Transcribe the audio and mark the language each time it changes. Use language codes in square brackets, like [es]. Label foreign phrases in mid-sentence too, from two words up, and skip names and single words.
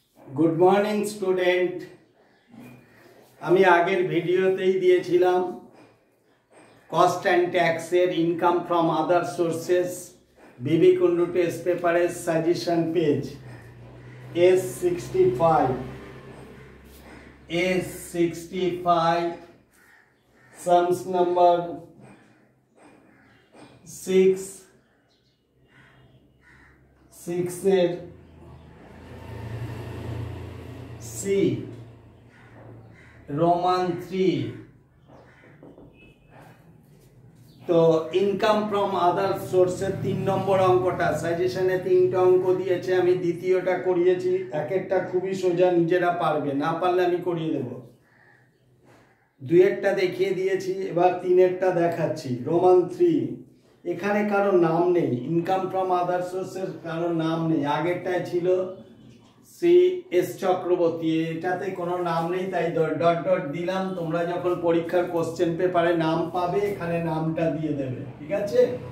[en] Good morning student. [bn] আমি আগের ভিডিওতেই দিয়েছিলাম [en] cost and tax income from other sources [bn] বিবি কুন্ডু [en] test paper suggestion page [bn] S65 [en] sums number [bn] 6 এর C রোমান 3 তো [en] income from other sources [bn] 3 নম্বর অঙ্কটা সাজেশনে 3টা অঙ্ক দিয়েছে আমি দ্বিতীয়টা করিয়েছি একটা খুবই সোজা নিজেরা পারবে না পারলে আমি করিয়ে দেব দুইটা দেখিয়ে দিয়েছি এবার তিনেরটা দেখাচ্ছি রোমান 3 এখানে কারো নাম নেই [en] income from other sources [bn] কারো নাম নেই আগেরটাই ছিল সি এস চক্রবর্তী এটাতে কোনো নাম নেই তাই [en] dot dot [bn] দিলাম তোমরা যখন পরীক্ষার [en] question paper [bn] নাম পাবে এখানে নামটা দিয়ে দেবে ঠিক আছে